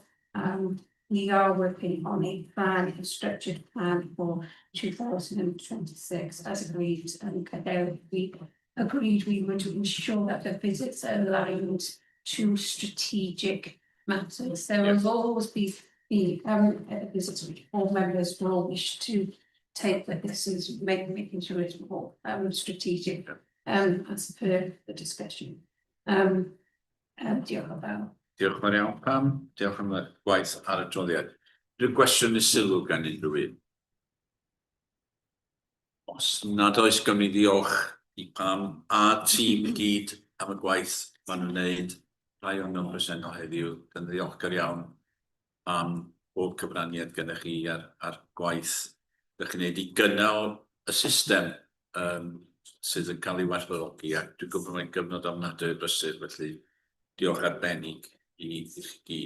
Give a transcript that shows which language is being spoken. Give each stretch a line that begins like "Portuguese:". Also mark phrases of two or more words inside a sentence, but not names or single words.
English: We are working on a plan, a structured plan for 2026 as agreed, and we agreed we would ensure that the visits are aligned to strategic matters. There will always be visits which all members will wish to take, but this is making sure it's more strategic as per the discussion.
Welsh: Diolch yn fawr. Diolch yn iawn Pam, diolch am y gwaith ar y adroddiad. Rwy'n gwestiwn y sylw gan unrhyw un. Os nad oes gawn ni ddiolch i Pam a tîm i gyd am y gwaith maen nhw'n wneud rhai o'n nhw'n presennol heddiw, yn ddiolchgar iawn am bob cyfraniad gennych chi ar gwaith ydych chi'n wneud i gynnal y system sydd yn cael ei werthfawrogi, a dwi'n gwybod mae'n gyfnod ofnadwy o brysur, felly diolch arbennig i chi gyd.